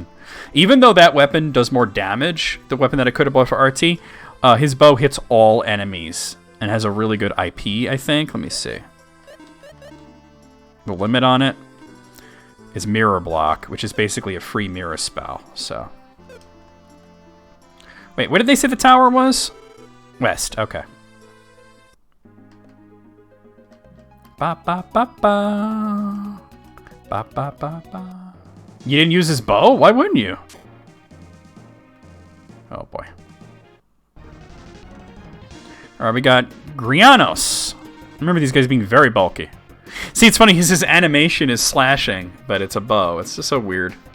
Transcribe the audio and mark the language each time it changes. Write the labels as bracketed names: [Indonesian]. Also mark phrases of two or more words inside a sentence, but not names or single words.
[English] Even though that weapon does more damage, the weapon that I could have bought for RT, his bow hits all enemies and has a really good IP, I think. Let me see. The limit on it is mirror block, which is basically a free mirror spell. So, wait, what did they say the tower was? West. Okay. Ba ba ba ba. Ba ba ba ba. You didn't use his bow? Why wouldn't you? Oh, boy. All right, we got Grianos. Remember these guys being very bulky. See, it's funny, his animation is slashing, but it's a bow. It's just so weird.